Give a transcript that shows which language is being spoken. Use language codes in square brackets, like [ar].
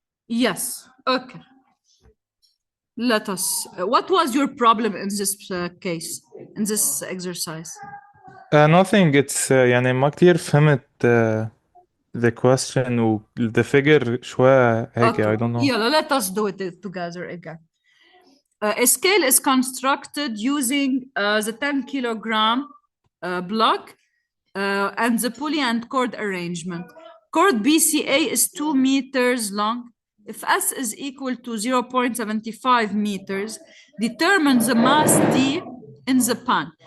[en] Yes, okay. Let us. What was your problem in this case, in this exercise? Nothing. It's [ar] يعني ما كتير فهمت [en] the question [ar] و [en] the figure [ar] شوية هيك [en] Okay. I don't know. Yeah, let us do it together again. A scale is constructed using the 10 kilogram block and the pulley and cord arrangement. Cord BCA is 2 meters long. If S is equal to 0.75 meters, determine the mass D in the pan.